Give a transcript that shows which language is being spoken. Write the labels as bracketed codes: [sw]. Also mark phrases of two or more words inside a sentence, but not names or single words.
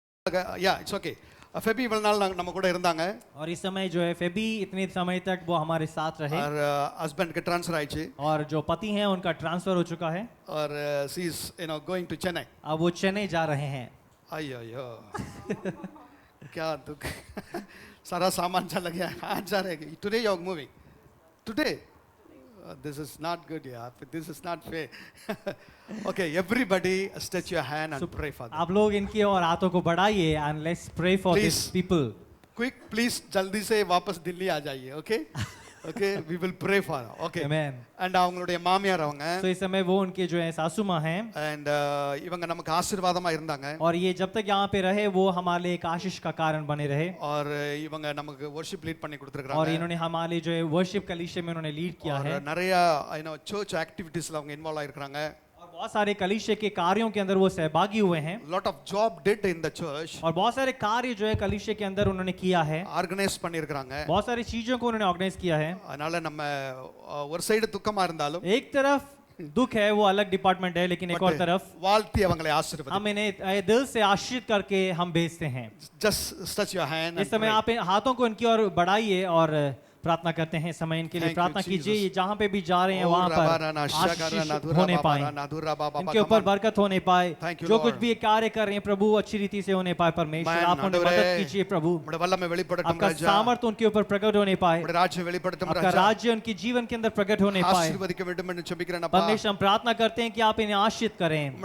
[en] ya it's okay [ta] ஃபெபி இவ்வளவு நாள் நம்ம கூட இருந்தாங்க [hi] और इस समय जो है फेबी इतने समय तक वो हमारे साथ रहे और हस्बैंड के ट्रांसफर आइए और जो पति हैं उनका ट्रांसफर हो चुका है [en] और she is going to Chennai [hi] अब वो चेन्नई जा रहे हैं अयो अयो क्या दुख सारा सामान चला गया आज जा रहे [en] today you are moving today this is not good yeah this is not fair okay everybody stretch your hand and pray for them [hi] आप लोग इनकी और हाथों को बढ़ाइए [en] and let's pray for these people quick please [hi] जल्दी से वापस दिल्ली आ जाइए [en] okay okay we will pray for her okay amen [ta] and அவங்களுடைய மாமியார் அவங்க [hi] so इस समय वो उनके जो है सासू माँ हैं [ta] and இவங்க நமக்கு ஆசீர்வாதமா இருந்தாங்க [hi] और ये जब तक यहाँ पे रहे वो हमारे लिए एक आशीष का कारण बने रहे [ta] और இவங்க நமக்கு [en] worship lead [ta] பண்ணி கொடுத்திருக்காங்க [hi] और इन्होंने हमारे जो है worship कलीसिया में उन्होंने लीड किया है और [ta] நிறைய [en] church activities [ta] ல அவங்க இன்வால்வ் ஆயிருக்காங்க [hi] और बहुत सारे कलीसिया के कार्यों के अंदर वो सहभागी हुए हैं [en] lot of job did in the church [hi] और बहुत सारे कार्य जो है कलीसिया के अंदर उन्होंने किया है [ta] ऑर्गेनाइज பண்ணிருக்காங்க [hi] बहुत सारी चीजों को उन्होंने ऑर्गेनाइज किया है [ta] அதனால நம்ம ஒரு சைடு துக்கமா இருந்தாலும் [hi] एक तरफ दुख है वो अलग डिपार्टमेंट है लेकिन एक और तरफ [ta] வாழ்த்தி அவங்களை ஆசீர்வதி [hi] हम इन्हें दिल से आशीर्वाद करके हम भेजते हैं [en] just stretch your hand [hi] इस समय आप इन हाथों को इनकी ओर बढ़ाइए और प्रार्थना करते हैं समय इनके लिए प्रार्थना कीजिए जहाँ पे भी जा रहे हैं वहाँ पर आशीष होने पाए इनके ऊपर बरकत होने पाए जो कुछ भी कार्य कर रहे हैं प्रभु अच्छी रीति से होने पाए परमेश्वर आप उन्हें मदद कीजिए प्रभु आपका सामर्थ्य उनके ऊपर प्रकट होने पाए आपका राज्य उनके जीवन के अंदर प्रकट होने पाए परमेश्वर हम प्रार्थना करते हैं कि आप इन्हें आशीष करें